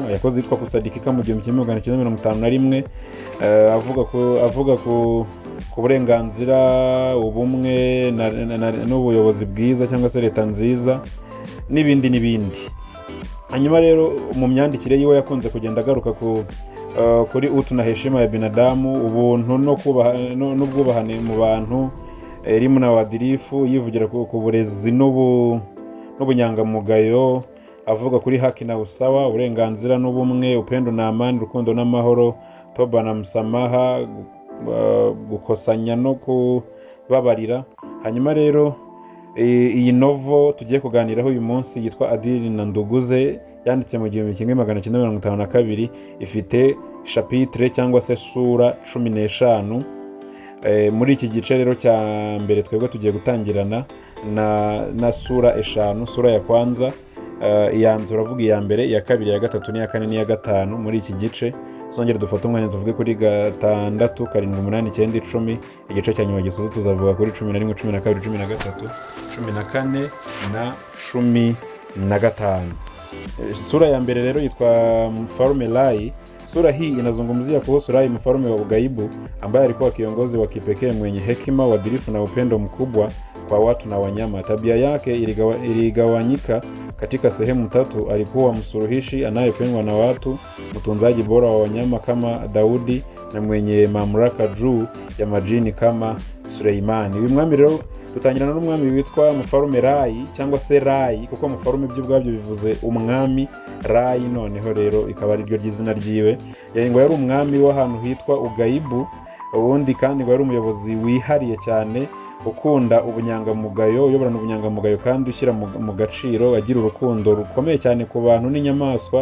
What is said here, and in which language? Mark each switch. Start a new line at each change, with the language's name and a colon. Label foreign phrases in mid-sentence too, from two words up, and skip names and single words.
Kinyarwanda: Yakoze yitwa Kusadikika mu 1951, avuga ku burenganzira, ubumwe n'ubuyobozi bwiza cyangwa se leta nziza n'ibindi. Hanyuma rero mu myandikire yiwe yakunze kugenda agaruka kuri
Swahili: utu na heshima ya binadamu,
Kinyarwanda: ubuntu n'ubwubahane mu bantu,
Swahili: elimu na uadilifu,
Kinyarwanda: yivugira ku burezi n'ubunyangamugayo, avuga kuri
Swahili: haki na usawa,
Kinyarwanda: uburenganzira n'ubumwe,
Swahili: upendo na amani,
Kinyarwanda: urukundo n'amahoro,
Swahili: toba na msamaha,
Kinyarwanda: gukosanya no kubabarira. Hanyuma rero iyi novo tugiye kuganiraho uyu munsi yitwa Adili na Nduguze, yanditse mu 1952, ifite chapitre cyangwa se sura 15. Muri iki gice rero cya mbere twebwe tugiye gutangirana na sura 5.
Swahili: Sura ya kwanza,
Kinyarwanda: turavuga iya mbere, iya kabiri, iya gatatu, n'iya kane, n'iya gatanu muri iki gice. Tuzongera dufata umwanya tuvuge kuri 6, 7, 8, 9, 10. Igice cya nyuma gisoza tuzavuga kuri 11, 12, 13, 14 na 15. Sura ya mbere rero yitwa Mfalme Rai.
Swahili: Sura hii inazungumzia kuhusu Rai, mfalme wa ugaibu, ambaye alikuwa kiongozi wa kipekee mwenye hekima, uadilifu na upendo mkubwa kwa watu na wanyama. Tabia yake iligawanyika katika sehemu 3. Alikuwa msuluhishi anayependwa na watu, mtunzaji bora wa wanyama kama Daudi, na mwenye mamlaka juu ya majini kama Suleimani.
Kinyarwanda: Uyu mwami rero tutangirana n'umwami witwa Mfalme Rai cyangwa se Rai, kuko mfalme by'ubwabyo bivuze umwami. Rai noneho rero ikaba ari ryo ry'izina ryiwe. Ngo yari umwami w'ahantu hitwa ugaibu, ubundi kandi ngo yari umuyobozi wihariye cyane, ukunda ubunyangamugayo, uyoborana ubunyangamugayo kandi ushyira mu gaciro, agira urukundo rukomeye cyane ku bantu n'inyamaswa.